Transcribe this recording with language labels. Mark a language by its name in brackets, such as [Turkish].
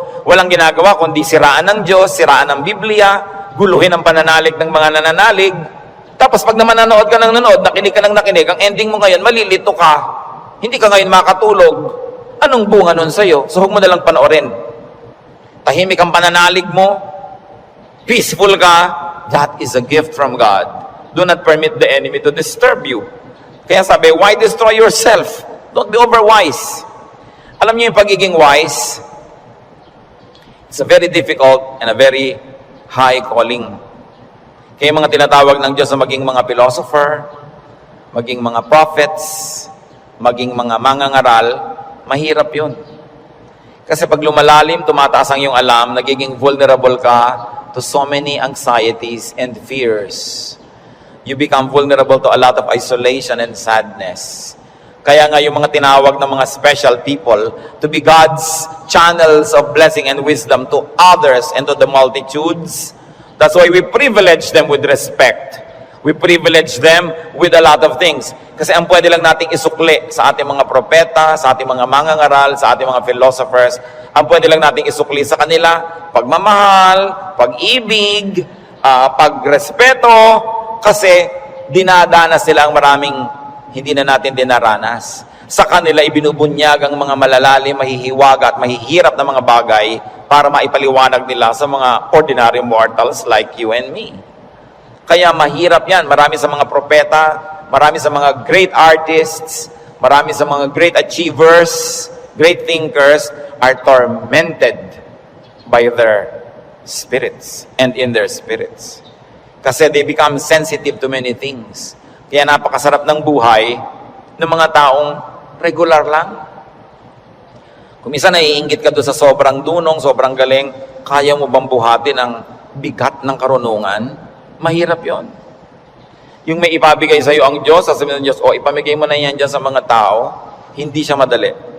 [Filipino] Walang ginagawa kundi siraan ng Diyos, siraan ng Biblia, guluhin ang pananalig ng mga nananalig. Tapos pag naman nanood ka ng nanood, nakinig ka ng nakinig, ang ending mo ngayon, malilito ka. Hindi ka ngayon makatulog. Anong bunga nun sa'yo? So huwag mo nalang panoorin. Tahimik ang pananalig mo. [English] Peaceful ka. That is a gift from God. Do not permit the enemy to disturb you. [Filipino] Kaya sabi, [English] why destroy yourself? Don't be overwise. [Filipino] Alam niyo yung pagiging wise? [English] It's a very difficult and a very high calling. [Filipino] Kaya mga tinatawag ng Diyos na maging mga philosopher, maging mga prophets, maging mga mangangaral, mahirap yun. Kasi pag lumalalim, tumataas ang iyong alam, nagiging vulnerable ka [English] to so many anxieties and fears. You become vulnerable to a lot of isolation and sadness. [Filipino] Kaya nga yung mga tinawag ng mga [English] special people to be God's channels of blessing and wisdom to others and to the multitudes. That's why we privilege them with respect. We privilege them with a lot of things. [Filipino] Kasi ang pwede lang nating isukli sa ating mga propeta, sa ating mga mangangaral, sa ating mga philosophers, ang pwede lang nating isukli sa kanila, pagmamahal, pag-ibig, pagrespeto, kasi dinadanas sila ang maraming hindi na natin dinaranas. Sa kanila ibinubunyag ang mga malalalim, mahihiwaga at mahihirap na mga bagay para maipaliwanag nila sa mga [English] ordinary mortals like you and me. [Filipino] Kaya mahirap yan. Marami sa mga [English] propeta, marami sa mga great artists, marami sa mga great achievers, great thinkers are tormented by their spirits and in their spirits. Kasi they become sensitive to many things. [Filipino] Kaya napakasarap ng buhay ng mga taong regular lang. Kung minsan naiinggit ka doon sa sobrang dunong, sobrang galing, kaya mo bang buhatin ang bigat ng karunungan? Mahirap yon. Yung may ipabigay sa iyo ang Diyos, sasabihin ng Diyos, ipamigay mo na yan dyan sa mga tao, hindi siya madali.